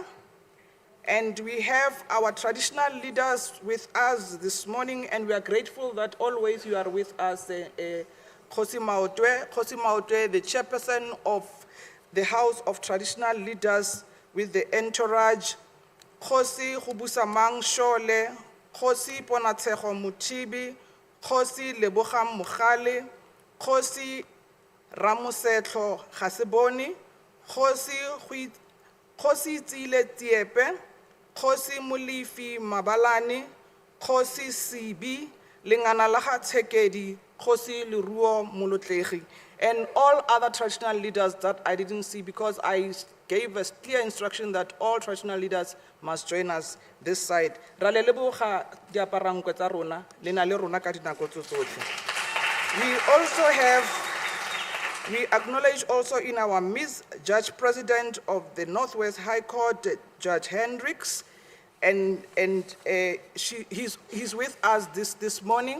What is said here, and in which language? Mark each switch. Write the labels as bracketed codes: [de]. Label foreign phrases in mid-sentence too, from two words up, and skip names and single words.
[en] And we have our traditional leaders with us this morning, and we are grateful that always you are with us. Kgosi Maotwe, the chairperson of the House of Traditional Leaders with the entourage, Kgosi Hubusamang Shole, Kgosi Ponatseho Mutibi, Kgosi Lebogang Mukhale, Kgosi Ramosetlo Haseboni, Kgosi Tsile Tiepe, Kgosi Mulifi Mabalani, Kgosi Sibi, Lingana Laha Tsekedi, Kgosi Leruo Molotlegi, and all other traditional leaders that I didn't see because I gave us clear instruction that all traditional leaders must join us this side. We acknowledge also in our midst Judge President of the Northwest High Court, Judge Hendricks, and he's with us this morning.